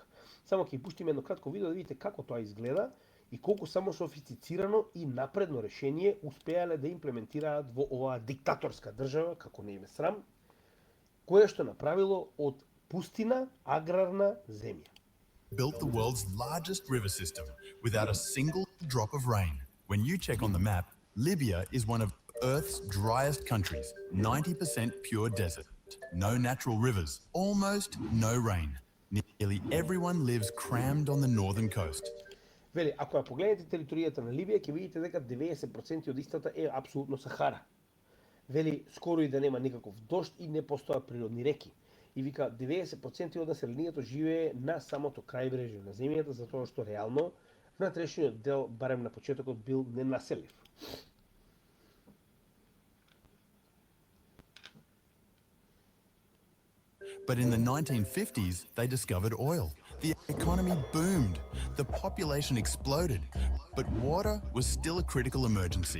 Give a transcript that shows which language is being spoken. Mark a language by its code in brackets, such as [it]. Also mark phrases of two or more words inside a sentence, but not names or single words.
[mk] Само ќе пуштиме едно кратко видео да видите како тоа изгледа и колку само софистицирано и напредно решение успеале да имплементираат во оваа диктаторска држава, како не им е срам, кое што направило од пустина аграрна земја. [en] built the world's largest river system without a single drop of rain. When you check on the map, Libya is one of Earth's driest countries, 90% pure desert, no natural rivers, almost no rain. Nearly everyone lives crammed on the northern coast. [mk] Вели, ако ја погледнете територијата на Либија, ќе видите дека 90% од истата е апсолутно Сахара. Вели, скоро и да нема никаков дожд и не постојат природни реки. И вика, 90% од населението живее на самото крајбрежје на земјата, затоа што реално внатрешниот дел, барем на почетокот, бил ненаселив. [en] But in the 1950s, they discovered oil. The economy boomed, the population exploded, but water was still a critical emergency.